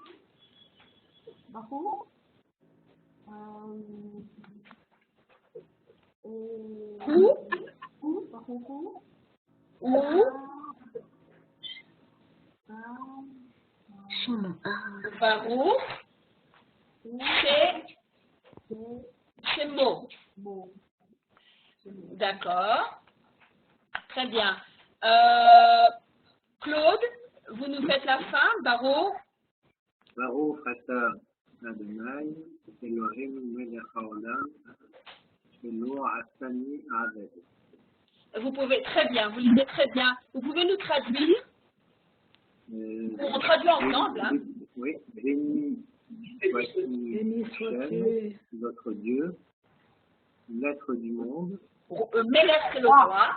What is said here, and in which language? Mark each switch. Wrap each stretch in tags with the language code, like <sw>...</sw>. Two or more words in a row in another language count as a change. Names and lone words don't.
<fr>Ou Barou, c'est mot. D'accord. Très bien. Claude, vous nous faites la fin, Barou.</fr> <he>ברוך אתה אדני, אלהים מלך העולם, שלא עשני עבד.</he> <fr>Vous pouvez, très bien, vous lisez très bien. Vous pouvez nous traduire? On traduit ensemble, hein? Oui, béni Béni soit sois-tu. notre Dieu, maître du monde, Mélèche, c'est le roi.</fr>